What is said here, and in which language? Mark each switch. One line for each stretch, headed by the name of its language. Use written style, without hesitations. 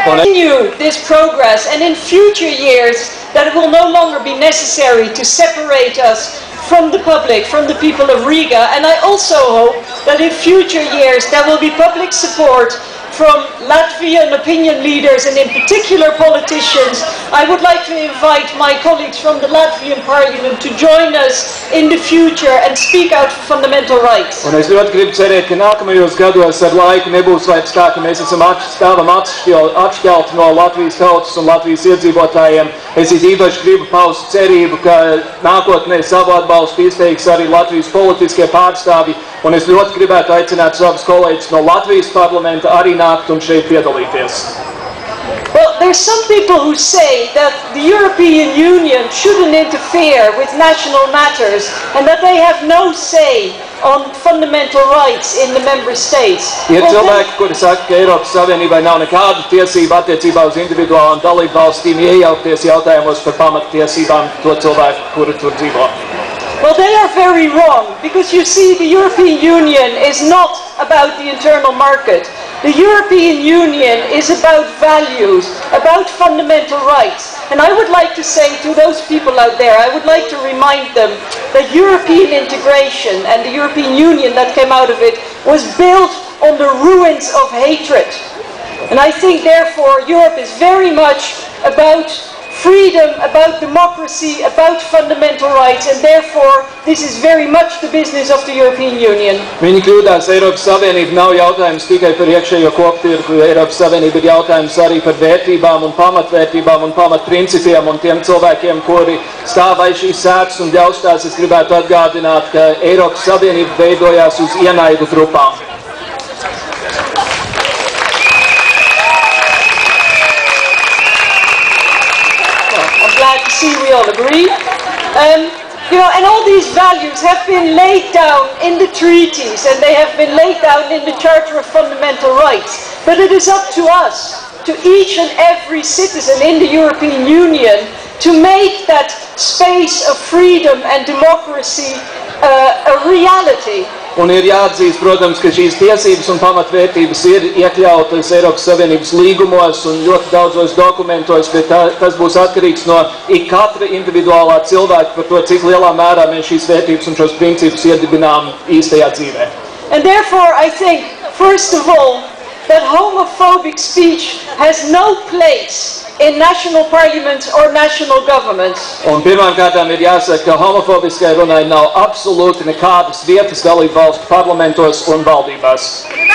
English: Continue this progress, and in future years that it will no longer be necessary to separate us from the public, from the people of Riga, and I also hope that in future years there will be public support from Latvian opinion leaders and in particular politicians. I would like to invite my colleagues from the Latvian Parliament to join us in the future and speak out for fundamental rights.
Latvian: Un es ļoti gribu cerēt, ka nākamajos gados ar laiku nebūs vairs tā, ka mēs esam atšķelti no Latvijas tautas un Latvijas iedzīvotājiem. Es īpaši gribu paust cerību, ka nākotnē savu atbalstu izteiks arī Latvijas politiskie pārstāvji, un es ļoti gribētu aicināt savus kolēģus no Latvijas parlamenta arī nākt un šeit piedalīties.
English: Well, there's some people who say that the European Union shouldn't interfere with national matters and that they have no say on fundamental rights in the member states.
Latvian: Ir cilvēki, kuri saka, ka Eiropas Savienībai nav nekāda tiesība attiecībā uz individuālām dalību valstīm iejaukties jautājumos par pamattiesībām to cilvēku, kuri tur dzīvo.
English: Well, they are very wrong, because you see, the European Union is not about the internal market. The European Union is about values, about fundamental rights. And I would like to say to those people out there, I would like to remind them that European integration and the European Union that came out of it was built on the ruins of hatred. And I think, therefore, Europe is very much about freedom, about democracy, about fundamental rights, and therefore this is very much the business of the European Union.
Latvian: Viņi kļūdās, Eiropas Savienība nav jautājums tikai par iekšējo koptirgu, Eiropas Savienība ir jautājums arī par vērtībām un pamatvērtībām un pamatprincipiem, un tiem cilvēkiem, kuri stāv aiz šīs sētas un ļaustās, es gribētu atgādināt, ka Eiropas Savienība veidojās uz ienaidu grupām.
English: Glad to see we all agree. You know, and all these values have been laid down in the treaties and they have been laid down in the Charter of Fundamental Rights. But it is up to us, to each and every citizen in the European Union, to make that space of freedom and democracy a reality.
Latvian: Un ir jāatzīst, protams, ka šīs tiesības un pamatvērtības ir iekļautas Eiropas Savienības līgumos un ļoti daudzos dokumentos, bet tas būs atkarīgs no katra individuālā cilvēka par to, cik lielā mērā mēs šīs vērtības un šos principus iedibinām īstajā dzīvē.
English: And therefore, I think, first of all, that homophobic speech has no place in national parliaments or national governments.
Latvian: Un pirmām kārtām ir jāsaka, ka homofobiskai runai nav absolūti nekādas vietas dalību valstu parlamentos un valdībās.